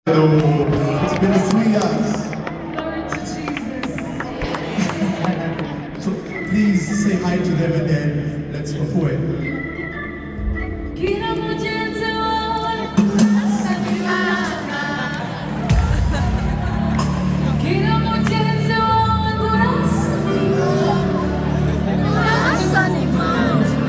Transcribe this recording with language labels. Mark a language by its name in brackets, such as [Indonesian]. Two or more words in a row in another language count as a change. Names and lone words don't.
[English] Hello. It's been three years. Glory to Jesus. So please say hi to them and then let's go for it. [Kinyarwanda] Gira mugenzi wawe, urasa n'Imana. Gira mugenzi wawe, urasa n'Imana. Urasa n'Imana.